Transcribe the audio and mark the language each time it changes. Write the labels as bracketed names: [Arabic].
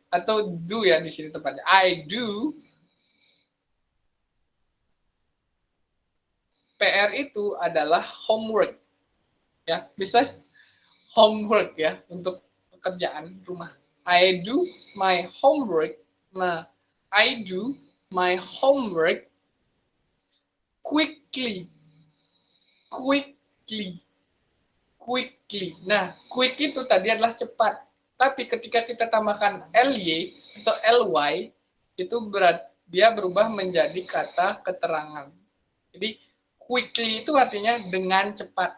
[Indonesian] Atau do ya di sini tepatnya. [English] I do. [Indonesian] PR itu adalah homework. Ya, bisa homework ya untuk pekerjaan rumah. [English] I do my homework. Nah, I do my homework quickly. Quickly. [Indonesian] Nah, quick itu tadi adalah cepat. Tapi ketika kita tambahkan ly atau ly, itu dia berubah menjadi kata keterangan. Jadi, quickly itu artinya dengan cepat.